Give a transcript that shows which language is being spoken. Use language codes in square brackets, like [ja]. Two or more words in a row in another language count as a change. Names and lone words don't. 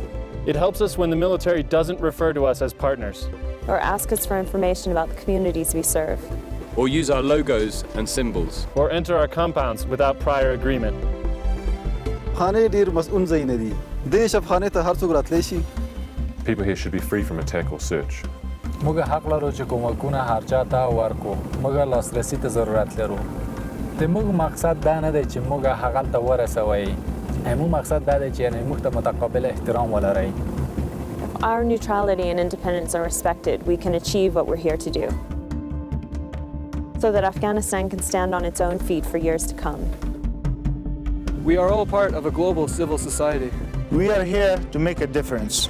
[en] It helps us when the military doesn't refer to us as partners. Or ask us for information about the communities we serve. Or use our logos and symbols. Or enter our compounds without prior agreement. People here should be free from attack or search. [ps] موږ حق لرو چې کومکونه هر چا ته ورکو موږ لاسرسي ته ضرورت لرو د موږ مقصد دا نه دی چې موږ هغه ته ورسوي همو مقصد دا دی چې یعنی موږ ته متقابل احترام ولري. [en] If our neutrality and independence are respected, we can achieve what we're here to do, so that Afghanistan can stand on its own feet for years to come. We are all part of a global civil society. We are here to make a difference.